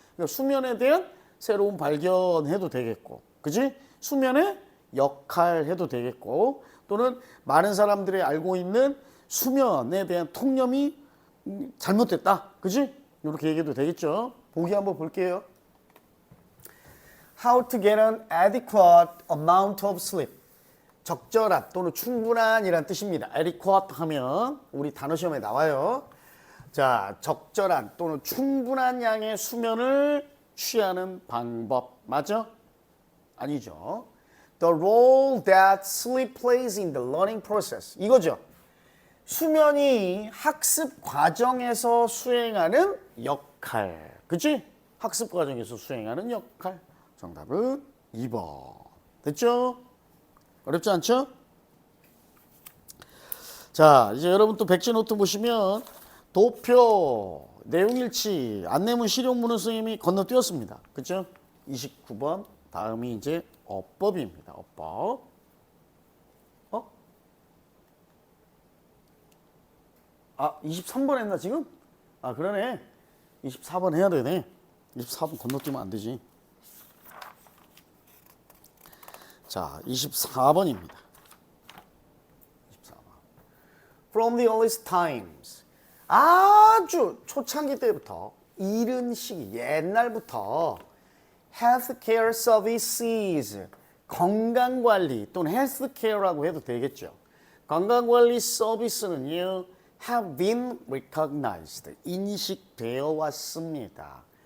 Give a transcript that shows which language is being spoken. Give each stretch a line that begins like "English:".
Korean: 그러니까 수면에 대한 새로운 발견해도 되겠고, 그지? 수면의 역할 해도 되겠고, 또는 많은 사람들이 알고 있는 수면에 대한 통념이 잘못됐다. 그지? 이렇게 얘기해도 되겠죠? 보기 한번 볼게요.
English: How to get an adequate amount of sleep.
Korean: 적절한 또는 충분한 이란 뜻입니다. adequate 하면 우리 단어 시험에 나와요. 자, 적절한 또는 충분한 양의 수면을 취하는 방법. 맞아? 아니죠.
English: The role that sleep plays in the learning process.
Korean: 이거죠. 수면이 학습 과정에서 수행하는 역할. 그치? 학습 과정에서 수행하는 역할. 정답은 2번. 됐죠? 어렵지 않죠? 자, 이제 여러분 또 백지 노트 보시면 도표, 내용일치, 안내문, 실용문은 선생님이 건너뛰었습니다. 그죠? 29번 다음이 이제 어법입니다. 어법. 어? 아, 23번 했나 지금? 아, 그러네. 24번 해야 되네. 24번 건너뛰면 안 되지. 자, 24번입니다. 24번.
English: From the earliest times.
Korean: 아주 초창기 때부터 이른 시기, 옛날부터
English: healthcare services,
Korean: 건강관리 또는 healthcare라고 해도 되겠죠. 건강관리 서비스는요,
English: have been recognized,
Korean: 인식되어 왔습니다.